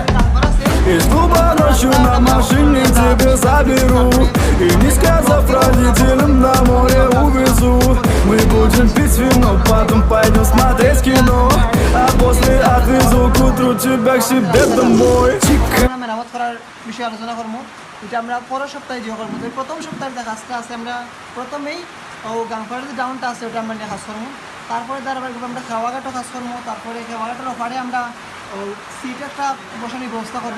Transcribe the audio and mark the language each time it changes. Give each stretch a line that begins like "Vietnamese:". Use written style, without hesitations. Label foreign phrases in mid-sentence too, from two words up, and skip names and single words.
Russian: Из клуба ночью на машине тебя заберу И не сказав родителям, на море увезу. Мы будем пить вино, потом пойдем смотреть кино, а после отвезу к утру тебя к себе домой.
Bangla: আমরা মেরামত করার বিষয়ে আলোচনা করবো। এটা আমরা পরের সপ্তাহে যে করবো। প্রথম সপ্তাহের যে কাজটা আছে আমরা প্রথমেই গানপাড়ার যে ডাউনটা আছে ওটা আমরা নিয়ে কাজ করবো। তারপরে ধারাবাহিকভাবে আমরা খেওয়াঘাটও কাজ করবো। তারপরে খেওয়াঘাটের ওপারে আমরা সিট একটা বসানোর ব্যবস্থা করবো।